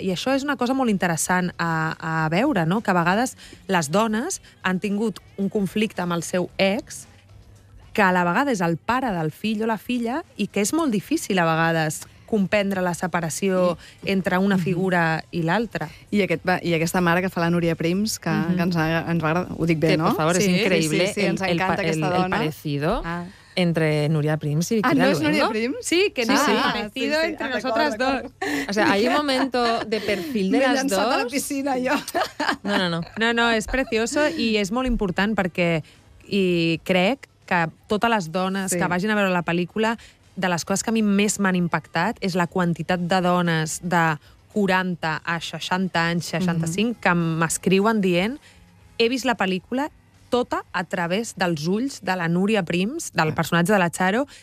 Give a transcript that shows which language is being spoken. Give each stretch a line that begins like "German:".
Catalan: I això és una cosa molt interessant a veure, no? Que a vegades les dones han tingut un conflicte amb el seu ex, que a la vegada és el pare del fill o la filla, i que és molt difícil a vegades comprendre la separació entre una figura i l'altra. I aquesta mare que fa la Núria Prims, que ens va agradar, ho dic bé, que, no? Per favor, sí, és increïble. Sí, ens encanta aquesta dona.
Spanish: El parecido entre Núria Prims i Victoria Luengo.
Catalan: Ah, no és Núria Prims? Sí, que n'hi ha
Spanish: parecido entre nosotras dos. O sea, hay un momento de perfil de las dos.
Catalan: M'he llançat a la piscina, jo. No, és
Spanish: precioso
Catalan: i és molt important perquè i crec que totes les dones que vagin a veure la pel·lícula, de les coses que a mi més m'han impactat és la quantitat de dones de 40 a 60 anys, 65, que m'escriuen dient he vist la pel·lícula tota a través dels ulls de la Núria Prims, del personatge de la Charo.